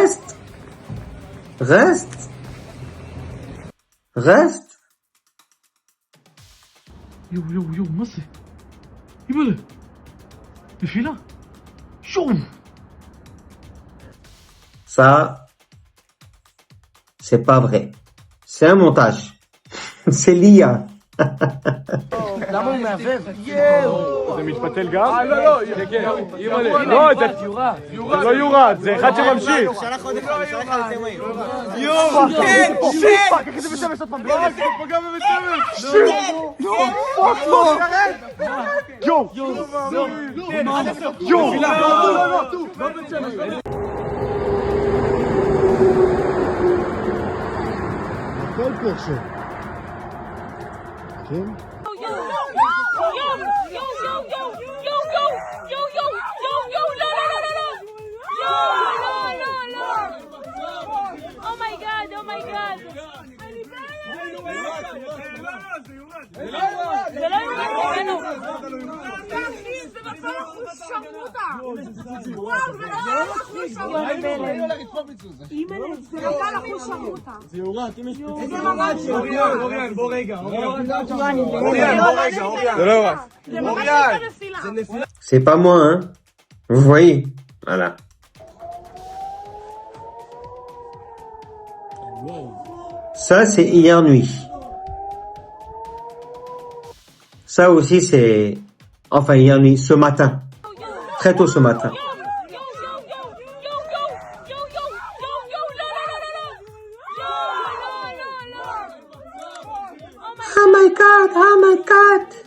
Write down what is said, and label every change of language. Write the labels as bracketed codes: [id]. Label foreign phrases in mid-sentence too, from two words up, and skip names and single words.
[fr] يو مصري يبلغ الفيلا شوف Ça, c'est pas vrai. C'est un montage. C'est l'IA. [he] למה הוא מעבב? זה מתפתל גם? לא, זה לא יורד, זה אחד שממשיך. שלח עוד אחד, שלח על זה מהיר. פאק, איך זה בשמש עוד פעם? זה פגע בבית שמש. הכל פה עכשיו. כן? [en] Oh my god. [he] זה לא יורד ממנו. זה נפל אחוז שרמוטה. וואו, זה נפל אחוז שרמוטה. אימא'לה, זה נפל אחוז שרמוטה. זה יורד, אם יש פיצוץ. זה ממש אוריאן, בוא רגע. זה לא יורד. זה ממש נפילה. [fr] C'est pas moi, hein. Vous voyez? Voilà. Ça, c'est hier nuit. Ça aussi, c'est... Enfin, hier nuit, ce matin. Très tôt ce matin. [en] Oh my God.